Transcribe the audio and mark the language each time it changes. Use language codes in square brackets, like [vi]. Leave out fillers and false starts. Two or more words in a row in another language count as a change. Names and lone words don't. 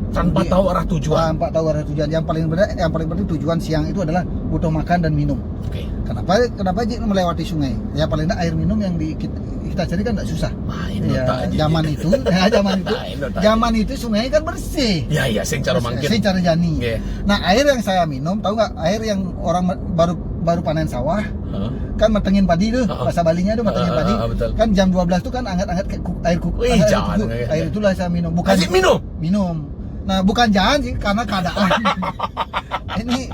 [id] tanpa tahu arah tujuan. Tanpa tahu arah tujuan. Yang paling penting tujuan siang itu adalah butuh makan dan minum. Oke. Kenapa Ji melewati sungai? Ya paling enggak air minum yang kita cari kan enggak susah. Zaman itu sungai kan bersih. Ya, [ban] sing cara mangkin. Sing cara jani. [id] Yeah. Nah, air yang saya minum, tahu nggak? Air yang orang baru panen sawah. Kan matengin padi tuh, bahasa Balinya tuh matengin padi. Betul. Kan jam 12 tuh kan anget-anget air kuku. Air itulah saya minum. Bukan minum. Nah, bukan jangan sih karena keadaan. ini